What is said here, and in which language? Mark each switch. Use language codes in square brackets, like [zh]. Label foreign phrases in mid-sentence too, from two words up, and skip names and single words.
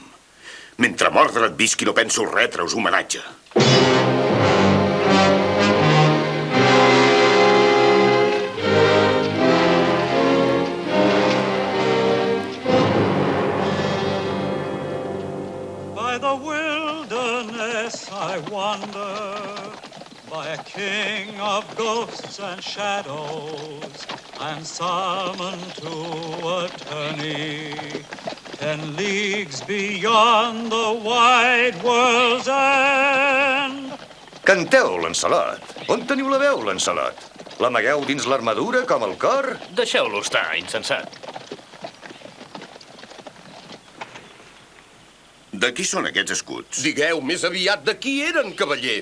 [ca] Mentre Mordred visqui no penso retre-us homenatge. [en] I wander by a king of ghosts and shadows. I'm summoned to a tourney 10 leagues beyond the wide world's end. [ca] Canteu, Lancelot. On teniu la veu, Lancelot? L'amagueu dins l'armadura, com el cor? Deixeu-lo estar, insensat. De qui són aquests escuts? Digueu més aviat de qui eren, cavaller.